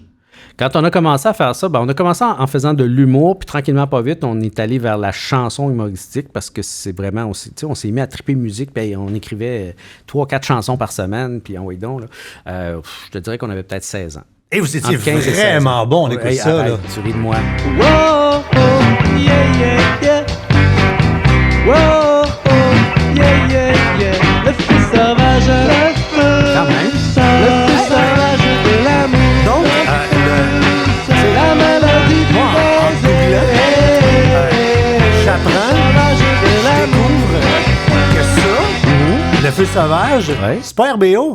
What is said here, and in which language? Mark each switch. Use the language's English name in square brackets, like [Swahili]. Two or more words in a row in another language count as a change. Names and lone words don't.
[French] Quand on a commencé à faire ça, on a commencé en faisant de l'humour, puis tranquillement, pas vite, on est allé vers la chanson humoristique parce que c'est vraiment aussi, on s'est mis à triper musique, puis on écrivait 3-4 chansons par semaine, puis oui donc, là, je te dirais qu'on avait peut-être 16 ans. Et vous étiez vraiment bon, on écoute ça. Arrête, là. Tu ris de moi. [English] Whoa, oh, yeah, yeah, yeah. Whoa, oh, yeah, yeah, yeah. [French] Le feu sauvage, le feu. Quand même. Le feu sauvage de l'amour. Donc, c'est la mélodie du j'apprends, je découvre que ça, Le Feu Sauvage, c'est pas RBO.